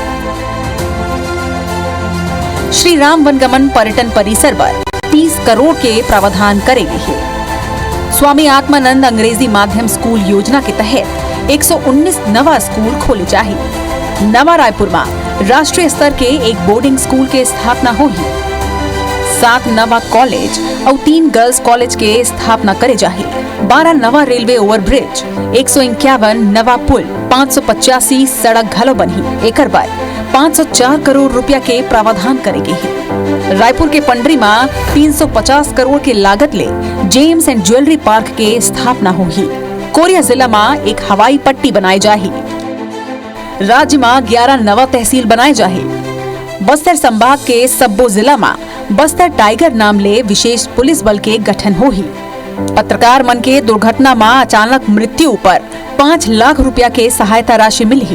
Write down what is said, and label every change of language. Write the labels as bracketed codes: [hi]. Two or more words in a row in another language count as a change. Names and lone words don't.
[hne] श्री राम वनगमन पर्यटन परिसर पर 30 करोड़ के प्रावधान करेगी। स्वामी आत्मानंद अंग्रेजी माध्यम स्कूल योजना के तहत 119 नवा स्कूल खोले जाए। नवा रायपुर में राष्ट्रीय स्तर के एक बोर्डिंग स्कूल के स्थापना होगी। 7 नवा कॉलेज और 3 [en] girls college [hne] के स्थापना करे जाए। 12 नवा [en] railway overbridge, [hne] 151 नवा पुल, 585 सड़क घलो बनी। एकर बाद 504 करोड़ रुपया के प्रावधान करेगी। रायपुर के पंडरी में 350 करोड़ के लागत ले [en] gems and jewellery park [hne] के स्थापना होगी। कोरिया जिला में एक हवाई पट्टी बनाई जाए। राज्य में 11 नवा तहसील बनाए जाए। बस्तर संभाग के सब्बो जिला में बस्तर टाइगर नाम ले विशेष पुलिस बल के गठन होगी। पत्रकार मन के दुर्घटना में अचानक मृत्यु पर 5 लाख रुपया के सहायता राशि मिली।